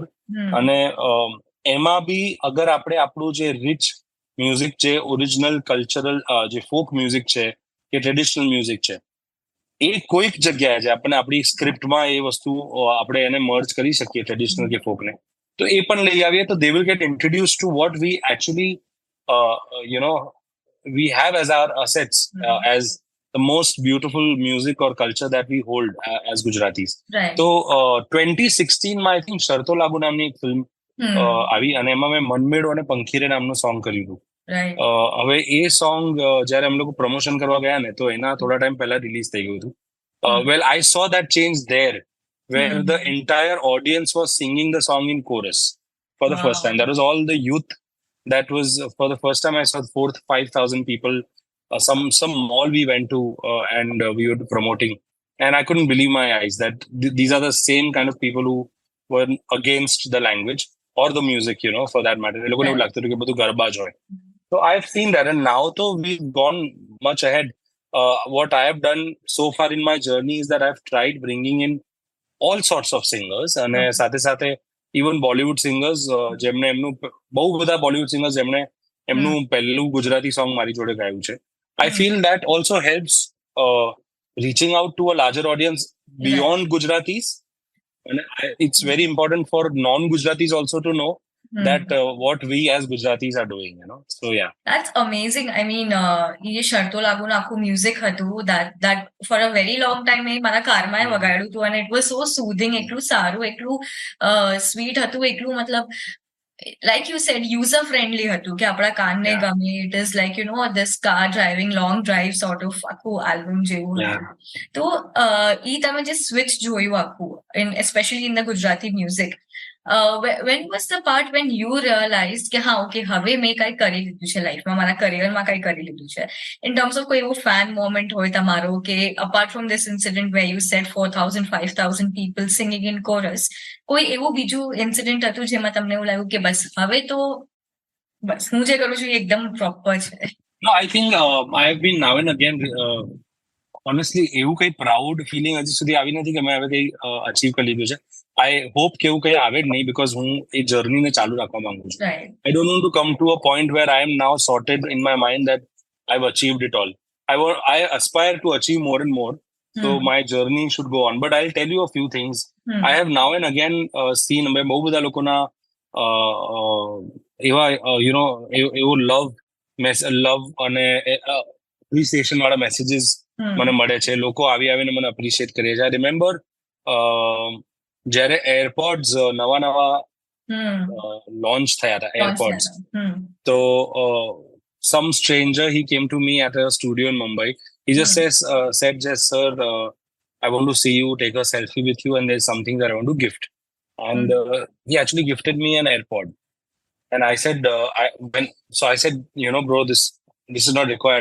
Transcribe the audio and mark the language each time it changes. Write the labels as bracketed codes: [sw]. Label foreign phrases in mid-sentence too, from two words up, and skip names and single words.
[gu] અને એમાં બી અગર આપણે આપણું જે [en] rich music [gu] છે, [en] original cultural [gu] જે [en] folk music [gu] છે કે [en] traditional music [gu] છે, એ કોઈક જગ્યાએ છે આપણે આપણી સ્ક્રિપ્ટમાં એ વસ્તુ આપણે એને મર્જ કરી શકીએ ટ્રેડિશનલ કે ફોકને, તો એ પણ લઈ આવીએ તો [en] they will get introduce to what we actually we have as our assets, as the most beautiful music or culture that we hold as Gujaratis. Right. [gu] તો 2016 માં [en] I think [gu] શરતો લાગુ નામની એક ફિલ્મ આવી અને એમાં મેં મનમેળો અને પંખીરે નામનું સોંગ કર્યું હતું. હવે એ સોંગ જયારે અમે લોકો પ્રમોશન કરવા ગયા ને, તો એના થોડા ટાઈમ પહેલા રિલીઝ થઈ ગયું હતું. [en] Well, I saw that change there, where the entire audience was singing the song in chorus for the first time. That was all the youth. That was for the first time I saw 4,000-5,000 people. Some mall we went to and we were promoting, and I couldn't believe my eyes that these are the same kind of people who were against the language or the music, for that matter. [gu] એ લોકોને એવું લાગતું હતું કે બધું ગરબા જ હોય. [en] So I've seen that, and now though we've gone much ahead. What I have done so far in my journey is that I've tried bringing in all sorts of singers, [gu] અને સાથે સાથે ઇવન બોલિવૂડ સિંગર્સ જેમને એમનું બહુ બધા બોલિવૂડ સિંગર્સ જેમણે એમનું પહેલું ગુજરાતી સોંગ મારી જોડે ગાયું છે. [en] I feel that also helps reaching out to a larger audience beyond Gujaratis. અને it's very important for non Gujaratis also to know that what we as Gujaratis are doing, So yeah, that's amazing. I mean, [gu] ये शर्तो लागू नाखू music હતું [en] that for a very long time [gu] મેં મારા કારમાં વગાડ્યું હતું, [en] and it was so soothing, [gu] એટલું સારું, એટલું sweet હતું, એટલું મતલબ [en] like you said user friendly [gu] હતું કે આપણા કાનને ગમે. [en] It is like this car driving long drive sort of [gu] આખું આલ્બમ જેવું હતું. તો ઈ તમે જે સ્વિચ જોયું આખું [en] especially in the Gujarati music, when was the part when you realized [gu] કે હા ઓકે હવે મેં કંઈ કરી લીધું છે લાઈફમાં, મારા કરિયરમાં કંઈ કરી લીધું છે? [en] In terms of [gu] કોઈ એવો ફેન મોમેન્ટ હોય તમારો કે [en] apart from this incident where you said 4,000-5,000 people singing in chorus, [gu] કોઈ એવું બીજું ઇન્સિડન્ટ હતું જેમાં તમને એવું લાગ્યું કે બસ હવે તો બસ હું જે કરું છું એ એકદમ પ્રોપર છે? [en] No, I think I have been now and again honestly [gu] એવું કંઈ [en] proud feeling [gu] હજી સુધી આવી નથી કે મેં હવે કંઈ અચીવ કરી લીધું છે. [en] I hope [gu] કે એવું કંઈ આવે જ નહીં, because હું એ જર્નીને ચાલુ રાખવા માંગુ છું. [en] I don't want to come to a point where I am now sorted in my mind that I've achieved it all. I aspire to achieve more and more. So my journey should go on. But I'll tell you a few things. I have now and again seen [gu] બહુ બધા લોકોના એવા એવો લવ અને એપ્રિસિએશન વાળા મેસેજીસ મને મળે છે. લોકો આવીને મને અપ્રિશિએટ કરે છે. [en] I remember [gu] જ્યારે એરપોડ્સ નવા લોન્ચ થયા હતા એરપોડ્સ, તો [en] some stranger, he came to me at a studio in Mumbai. He just said, sir, I want to see you, take a selfie with you, and there's something that I want to gift. And he actually gifted me an AirPod. And I said, I said, bro, this is not required.